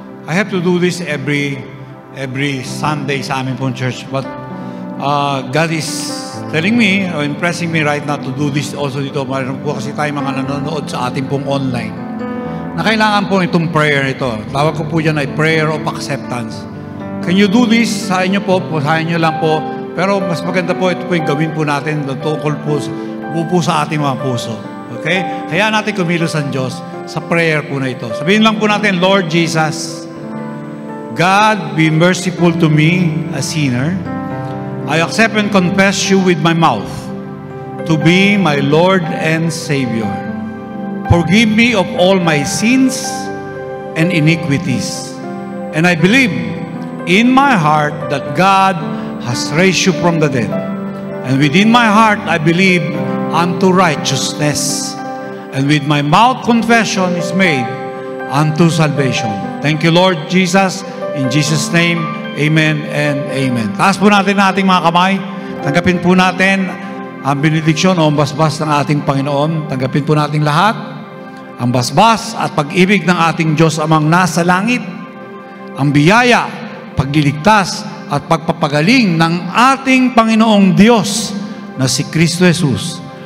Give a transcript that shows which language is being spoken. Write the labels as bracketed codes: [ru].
[en] I have to do this every Sunday [tl] sa amin pong [en] church. But God is telling me, or impressing me right now to do this also dito. [tl] Mayroon po kasi tayo mga nanonood sa ating pong online na kailangan po itong prayer ito. Tawag ko po dyan ay prayer of acceptance. [en] Can you do this? [tl] Sa inyo po, sa inyo lang po. Pero mas maganda po, ito po yung gawin po natin tungkol po sa ating mga puso. Okay? Kaya natin kumilos ang Diyos sa prayer po na ito. Sabihin lang po natin, [en] Lord Jesus, God, be merciful to me, a sinner. I accept and confess you with my mouth to be my Lord and Savior. Forgive me of all my sins and iniquities. And I believe in my heart that God has raised you from the dead. And within my heart I believe unto righteousness. And with my mouth confession is made unto salvation. Thank you, Lord Jesus. In Jesus' name, amen and amen. [tl] Taas po natin ating mga kamay. Tanggapin po natin ang benediksyon o ang basbas ng ating Panginoon. Tanggapin po natin lahat. Ang basbas at pag-ibig ng ating Diyos amang nasa langit. Ang biyaya, pagliligtas at pagpapagaling ng ating Panginoong Diyos na si Kristo Jesus.